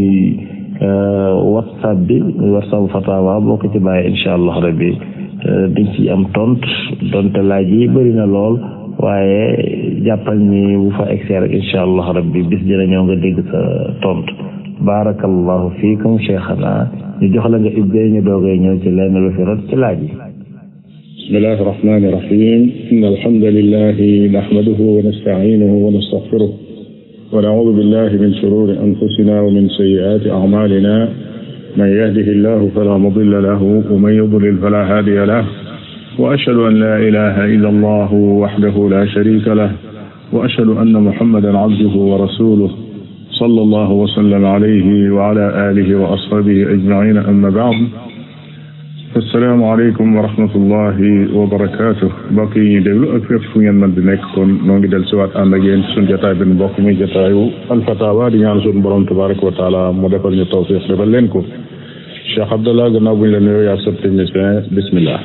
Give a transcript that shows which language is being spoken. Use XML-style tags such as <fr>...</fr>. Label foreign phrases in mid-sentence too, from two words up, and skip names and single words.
<wo>whatsapp bi muy whatsapp fatawa boo ko ci bàyyi</wo> <ar>إن شاء الله ربي</ar> <wo>dañ ci am tont donte laaj yi bëri na lool waaye jàppal ni bu fa egsi rek</wo> <ar>إن شاء الله ربي</ar> <wo>bis dina ñëw nga dégg sa tont</wo> <ar>بارك الله فيكم</ar> <wo>cheikhana ñu jox la nga ibbee ñu doogay ñëw ci lenn lu fi rot ci laaj yi</wo> <ar>بسم الله الرحمن الرحيم إن الحمد لله نحمده ونستعينه ونستغفره ونعوذ بالله من شرور أنفسنا ومن سيئات أعمالنا من يهده الله فلا مضل له ومن يضلل فلا هادي له وأشهد أن لا إله إلا الله وحده لا شريك له وأشهد أن محمدا عبده ورسوله صلى الله وسلم عليه وعلى آله وأصحابه أجمعين أما بعد السلام عليكم ورحمة الله وبركاته</ar> <wo>mbokk yi ñuy déglu ak fépp fu ngeen mën di nekk kon noo ngi del siwaat ànd ak yéen ci suñu jotaay bi mbokk muy jotaayu alfatawa di ñaan suñu borom</wo> <ar>تبارك وتعالى</ar> <wo>mu defal ñu tawfiq defal leen ko Cheikh Abdallah gannaaw bu ñu la nuyoo yaa sab technicien bismillah</wo>